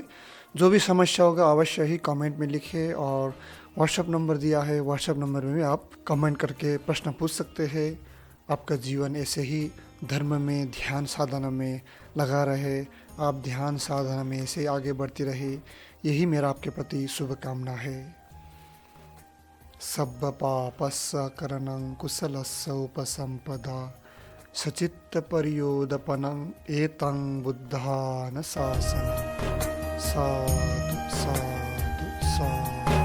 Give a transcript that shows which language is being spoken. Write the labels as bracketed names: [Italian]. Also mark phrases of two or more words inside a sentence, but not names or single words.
[Hindi] जो भी समस्या होगा अवश्य ही कमेंट में लिखें, और व्हाट्सएप नंबर दिया है, व्हाट्सएप नंबर में भी आप कमेंट करके प्रश्न पूछ सकते हैं। आपका जीवन ऐसे ही धर्म में, ध्यान साधना में लगा रहे, आप ध्यान साधना में ऐसे आगे बढ़ती रहे, यही मेरा आपके प्रति शुभकामना है। [Pali] सब्ब पापस्य करणं कुशलस्य उपसंपदा सचित्त परियोदपनं एतं बुद्धान शासनं। साधु साधु साधु।